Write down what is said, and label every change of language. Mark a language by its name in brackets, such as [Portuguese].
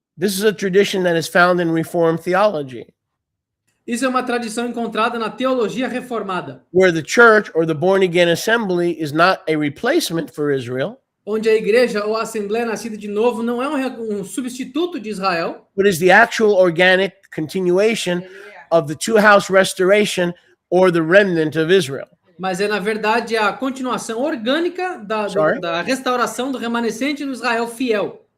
[English] This is a tradition that is found in Reformed theology. [Portuguese] Isso é uma tradição encontrada na teologia reformada. [English] Where the church or the born-again assembly is not a replacement for Israel. [Portuguese] Onde a igreja ou a assembleia nascida de novo não é um substituto de Israel. [English] But is the actual organic continuation of the two-house restoration or the remnant of Israel. [Portuguese] Mas é, na verdade, a continuação orgânica da restauração do remanescente do Israel fiel.